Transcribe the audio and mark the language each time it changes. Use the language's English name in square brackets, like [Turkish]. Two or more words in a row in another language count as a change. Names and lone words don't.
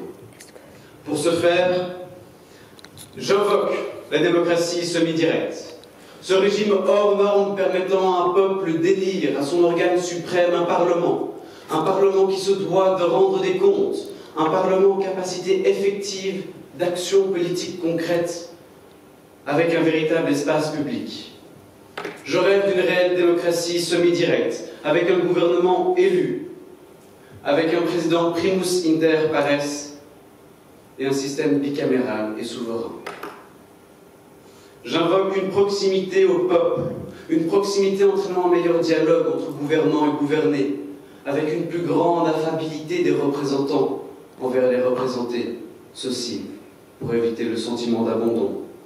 [French] Pour ce faire, j'invoque la démocratie semi-directe, ce régime hors norme permettant à un peuple d'élire à son organe suprême un parlement qui se doit de rendre des comptes, un parlement en capacité effective d'action politique concrète avec un véritable espace public. Je rêve d'une réelle démocratie semi-directe, avec un gouvernement élu, avec un président [Latin] primus inter pares [French] et un système bicaméral et souverain. J'invoque une proximité au peuple, une proximité entraînant un meilleur dialogue entre gouvernants et gouvernés, avec une plus grande affabilité des représentants envers les représentés, ceci pour éviter le sentiment d'abandon.